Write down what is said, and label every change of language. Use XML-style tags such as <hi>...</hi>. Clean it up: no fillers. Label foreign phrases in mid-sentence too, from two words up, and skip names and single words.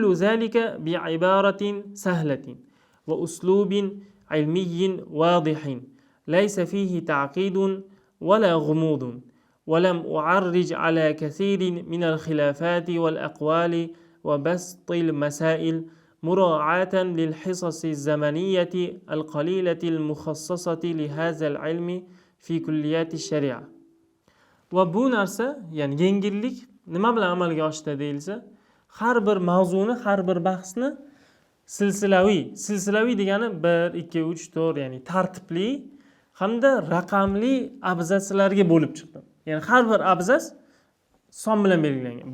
<ar>ذلك بعبارة سهلة وأسلوب علمي واضح ليس فيه تعقيد ولا غموض ولم أعرج على كثير من الخلافات والأقوال وبسط المسائل مراعاة للحصص الزمنية القليلة المخصصة لهذا العلم في كليات الشريعة.</ar> <uz>وبو narsa, ya'ni yengillik nima bilan amalga oshdi deyilsa, har bir mavzuni, har bir bahsni silsilaviy degani 1 2 3 4, ya'ni tartibli hamda raqamli abzatslarga bo'lib chiqdi. Ya'ni har bir abzas son bilan belgilangan.</uz>